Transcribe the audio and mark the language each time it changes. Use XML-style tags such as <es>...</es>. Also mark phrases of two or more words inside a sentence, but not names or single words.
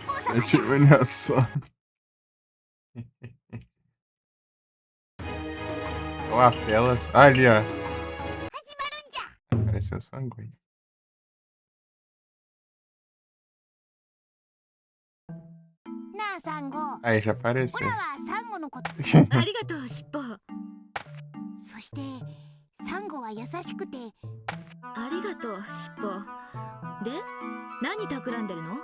<pt>É tipo, olha só. Ou apelas. Ah, ali, ó. Apareceu sangue.</pt> <ja>なあサンゴ、</ja> <pt>Aí já</pt> <ja>オ</ja> <pt>apareceu.</pt> <ja>ラはサンゴのこと、ありがとう尻尾。そしてサンゴは優しくて、ありがとう尻尾。で何企んでるの？</ja>